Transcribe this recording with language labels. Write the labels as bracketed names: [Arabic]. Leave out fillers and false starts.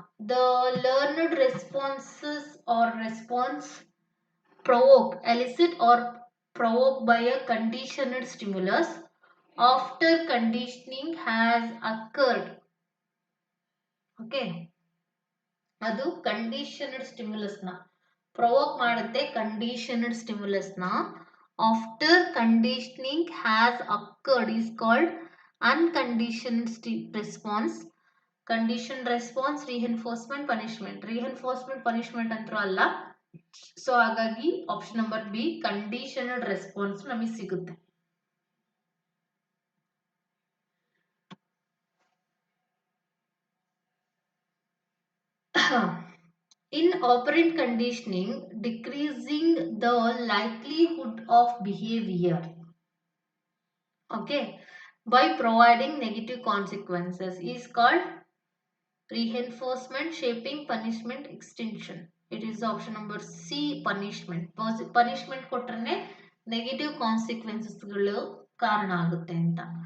[English] The learned responses or response provoke, elicit or provoke by a conditioned stimulus after conditioning has occurred. Okay, ಅದು conditioned stimulus ನ provoke ಮಾಡುತ್ತೆ, conditioned stimulus ನ after conditioning has occurred is called unconditioned response. [Kannada] Condition response, reinforcement, punishment. Reinforcement punishment ಅಂತೂ ಅಲ್ಲ, so ಹಾಗಾಗಿ option number B, conditioned response ನಮಗೆ ಸಿಗುತ್ತೆ. [English] In operant conditioning, decreasing the likelihood of behavior, okay, by providing negative consequences is called reinforcement, shaping, punishment, extinction. It is option number C, punishment. [Kannada] Punishment ಕೊಟ್ರೆ negative consequences ಗಳು ಕಾರಣ ಆಗುತ್ತೆ ಅಂತ.